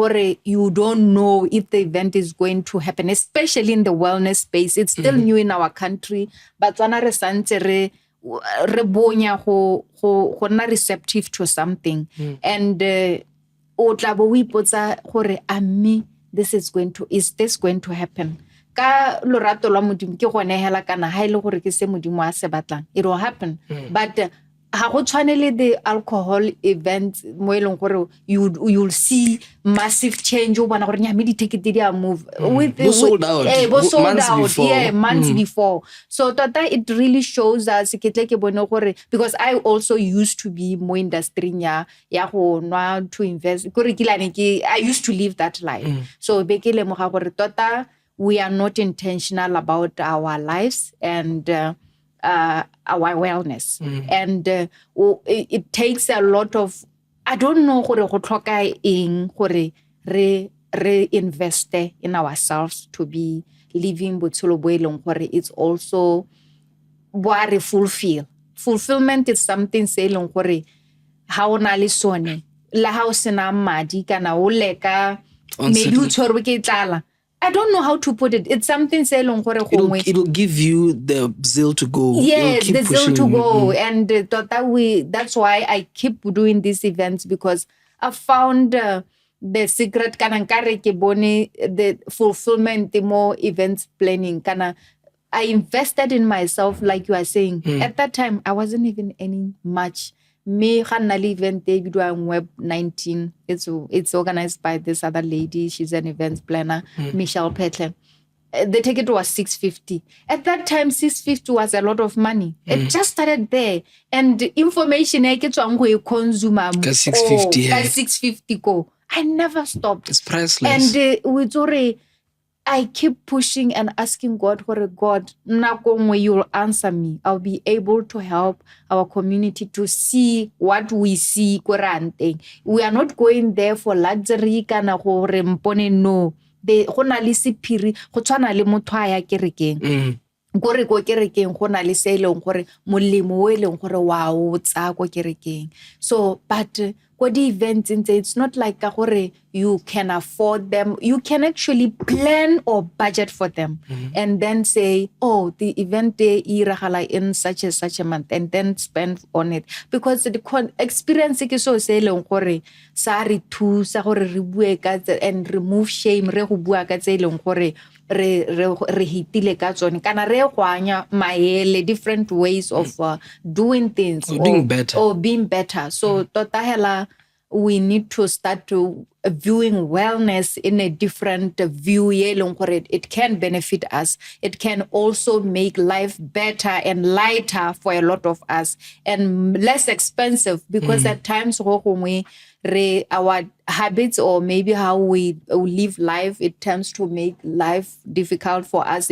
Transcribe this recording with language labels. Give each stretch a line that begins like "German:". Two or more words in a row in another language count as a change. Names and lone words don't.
English: You don't know if the event is going to happen, especially in the wellness space. It's still new in our country, but we are receptive to something. And is this going to happen?
Tswana: Ka lorato la modimo ke gone hela kana ha ile gore ke se modimo a se batlang,
English: it will happen.
Tswana: But ha go tshwane le
English: the alcohol events
Tswana: mo e leng gore
English: you'll see massive change
Tswana: o bona gore nya me di-ticket di a move
English: sold out months before. Yeah, months before. So tota it really shows us
Tswana: ke tle ke bone gore,
English: because I also used to be
Tswana: mo industry ya go nwa
English: to invest gore I used to live that life. So
Tswana: be ke lemoga gore tota
English: we are not intentional about our lives and our wellness. And it takes a lot of, I don't know
Tswana: gore go tlhoka eng gore re
English: invest in ourselves to be living
Tswana: botshelo bo e leng gore
English: it's also
Tswana: bo re
English: fulfill. Fulfillment is something
Tswana: se e leng gore ha o na le sone la ha o sena madi kana o leka maybe o tshwerwe ke tlala.
English: I don't know how to put it. It's something
Tswana: se long gore gongwe
English: it'll give you the zeal to go. Yes, the zeal to go. And that's why I keep doing these events, because I found the secret
Tswana: kana nkare ke bone
English: the fulfillment more events planning kana I invested in myself, like you are saying. At that time I wasn't even earning much.
Tswana: Me ganna le event e bidwang Web 19.
English: It's organized by this other lady. She's an events planner, Michelle Petle. The ticket was $650. At that time, $650 was a lot of money. It just started there. And information I get to consume $650 go. I never stopped. It's priceless. And I keep pushing and asking God, God, you will answer me. I'll be able to help our community to see what we see. We are not going there for luxury. No.
Tswana: Go na le sephiri go tshwana le motho a ya kerekeng gore go kerekeng go na le se e leng gore molemo o e leng gore wa o tsa go kerekeng.
English: So but
Tswana: go di
English: events it's not like gore you can afford them. You can actually plan or budget for them and then say, oh, the event day iragala in such a month, and then spend on it, because the experience
Tswana: ke so se leng gore sa re thusa gore re bue ka
English: and remove shame,
Tswana: re go bua ka tse leng gore re hitile ka tsone kana re goanya maele
English: different ways of doing things or being better. So
Tswana: tota hela
English: we need to start to viewing wellness in a different view. It can benefit us. It can also make life better and lighter for a lot of us and less expensive, because at times our habits or maybe how we live life, it tends to make life difficult for us.